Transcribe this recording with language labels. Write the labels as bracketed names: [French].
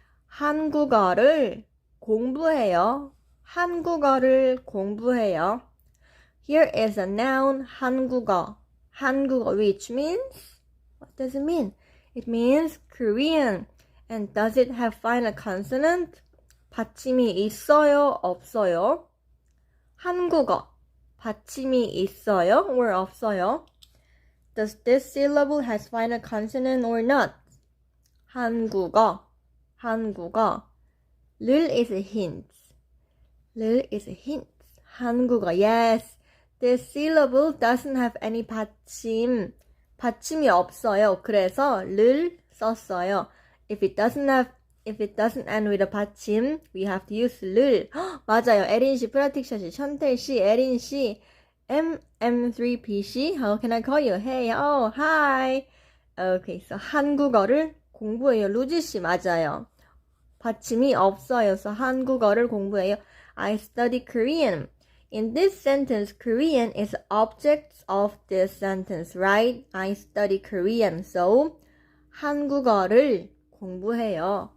[Korean] 한국어를 공부해요. 한국어를 공부해요. [English] Here is a noun, 한국어. 한국어, which means, what does it mean? It means Korean. And does it have final consonant? [Korean] 받침이 있어요, 없어요? 한국어, 받침이 있어요 or 없어요? [English] Does this syllable has final consonant or not? 한국어, 한국어. 를 is a hint. 를 is a hint. [Korean] 한국어, yes. [English] This syllable doesn't have any 받침. [Korean] 받침이 없어요. 그래서 를 썼어요. [English] If it doesn't end with a 받침, we have to use 를. [Korean] 맞아요. 에린씨, 프라틱샤씨, 션텔씨, 에린씨, MM3PC. [English] How can I call you? Hey, oh, hi. Okay, so [Korean] 한국어를 공부해요. 루지씨, 맞아요. 받침이 없어요. So 한국어를 공부해요. [English] I study Korean. In this sentence, Korean is object of this sentence, right? I study Korean. [Korean] So 한국어를 공부해요.